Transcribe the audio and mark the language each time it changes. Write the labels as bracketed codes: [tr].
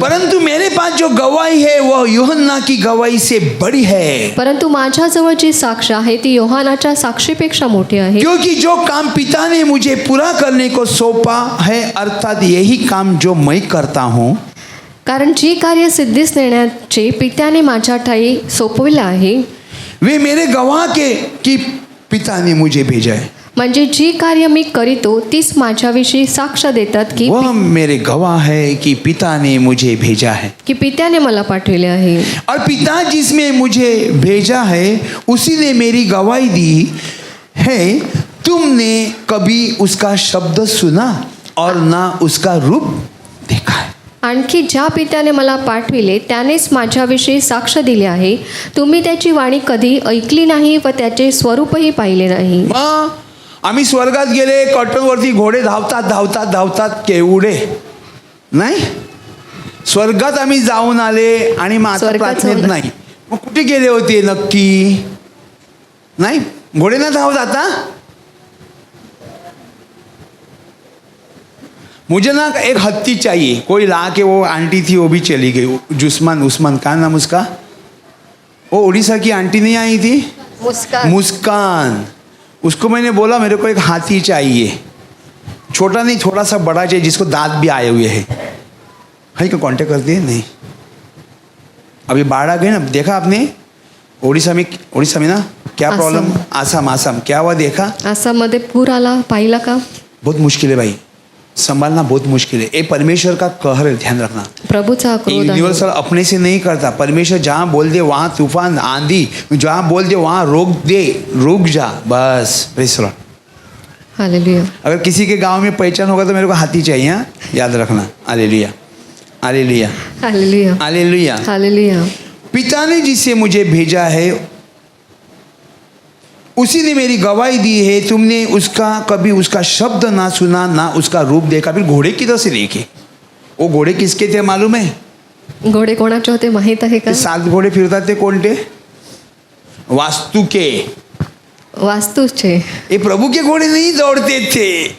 [hi] परंतु मेरे पास जो गवाही है वह यूहन्ना की गवाही से बड़ी है. [mr] परंतु माझ्याजवळ जी साक्ष आहे ती योहानाच्या साक्षीपेक्षा मोठी आहे. [hi] क्योंकि जो काम पिता ने मुझे पूरा करने को सौंपा है, अर्थात यही काम जो मैं करता हूँ, [mr] कारण जी कार्य सिद्धीस नेण्याचे पित्याने माझ्या ठाई सोपविलं आहे, [hi] वे मेरे गवाह के कि पिता ने मुझे भेजा है. [mr] म्हणजे जी कार्य मी करीतो तीच माझ्याविषयी साक्ष देतात की [hi] वह मेरे गवाह है कि पिता ने मुझे भेजा है. [mr] पित्याने मला पाठविले आहे. [hi] और पिता जिसमें मुझे भेजा है उसी ने मेरी गवाही दी है. तुमने कभी उसका शब्द सुना और ना उसका रूप देखा है. [mr] आणखी ज्या पित्याने मला पाठविले त्यानेच माझ्याविषयी साक्ष दिले आहे. तुम्ही त्याची वाणी कधी ऐकली नाही व त्याचे स्वरूपही पाहिले नाही. मग आम्ही स्वर्गात गेले, कर्टनवरती घोडे धावतात धावतात धावतात केवढे नाही. स्वर्गात आम्ही जाऊन आले आणि मग आता स्वर्गात प्रार्थनेत जाऊन- नाही. मग कुठे गेले होते नक्की? नाही, घोडे ना धावत आता. [hi] मुझे ना एक हत्ती चाहिए, कोई ला के, वो आंटी थी वो भी चली गई, जुस्मान उस्मान, क्या नाम उसका, वो उड़ीसा की आंटी नहीं आई थी, मुस्कान, उसको मैंने बोला मेरे को एक हाथी चाहिए, छोटा नहीं थोड़ा सा बड़ा चाहिए जिसको दांत भी आए हुए हैं। है क्या कांटेक्ट करती है? नहीं। अभी बाढ़ आ गई ना, देखा आपने उड़ीसा में ना क्या आसाम। प्रॉब्लम, आसाम क्या हुआ देखा? [mr] आसाममध्ये पूर आला, पाहिला का? [hi] बहुत मुश्किल है भाई, संभालना बहुत मुश्किल है। ये परमेश्वर का कहर है, ध्यान रखना। [mr] प्रभूचा क्रोध आहे. [hi] यूनिवर्सल अपने से नहीं करता, परमेश्वर जहाँ बोल दे वहाँ तूफान आंधी, जहाँ बोल दे वहाँ रुक जा, बस। [en] Praise the lord. Hallelujah. [hi] अगर किसी के गांव में पहचान होगा तो मेरे को हाथी चाहिए, हाँ? याद रखना। Hallelujah, hallelujah, hallelujah. Hallelujah. Hallelujah. पिता ने जिसे मुझे भेजा है उसी ने मेरी गवाही दी है। तुमने कभी उसका शब्द ना सुना, ना उसका रूप देखा। फिर घोड़े किधर से देखे? वो घोड़े किसके थे मालूम है? [mr] घोडे कोणाचे होते माहित आहे का? ते 7 घोड़े फिरतात ते कोणते? [hi] वास्तु के। [mr] वास्तूचे. [hi] ये प्रभु के घोड़े नहीं दौड़ते थे।